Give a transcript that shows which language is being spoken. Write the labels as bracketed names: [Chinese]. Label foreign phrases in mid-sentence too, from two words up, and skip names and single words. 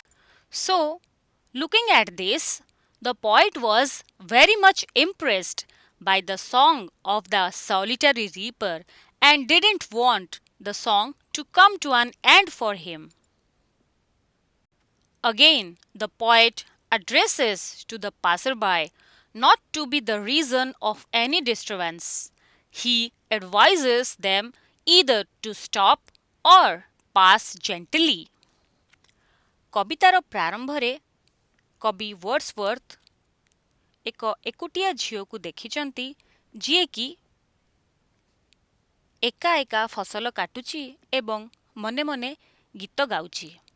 [English] So, looking at this, the poet was very much impressed by the song of the solitary reaper and didn't want the song to come to an end for him. Again, the poet addresses to the passerby not to be the reason of any disturbance. He advises them either to stop or pass gently. [Odia] କବିତାର ପ୍ରାରମ୍ଭରେ କବି ୱାର୍ଡସୱର୍ଥ ଏକ ଏକୁଟିଆ ଝିଅକୁ ଦେଖିଛନ୍ତି ଯିଏକି ଏକା ଏକା ଫସଲ କାଟୁଛି ଏବଂ ମନେ ମନେ ଗୀତ ଗାଉଛି.